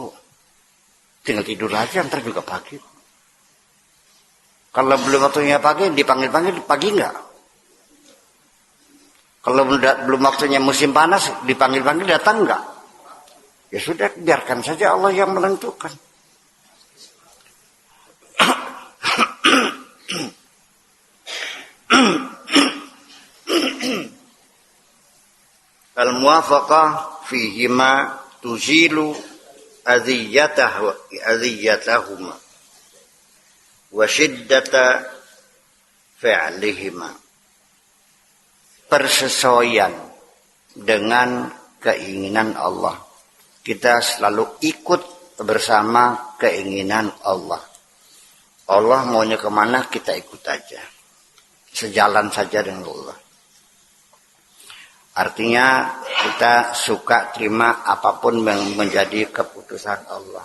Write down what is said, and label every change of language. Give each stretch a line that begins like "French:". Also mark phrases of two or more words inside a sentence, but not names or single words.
Indonesian: Tinggal tidur aja, ntar juga pagi. Kalau belum waktunya pagi, dipanggil-panggil pagi enggak? Kalau belum waktunya musim panas, dipanggil-panggil datang enggak? Ya sudah, biarkan saja Allah yang menentukan.
Arabic: الموافقة فيهما تزيل أذيتهما وشدة فعلهما.
Indonesian: Persesuaian dengan keinginan Allah. Kita selalu ikut bersama keinginan Allah. Allah maunya kemana, kita ikut aja. Sejalan saja dengan Allah. Artinya kita suka terima apapun yang menjadi keputusan Allah.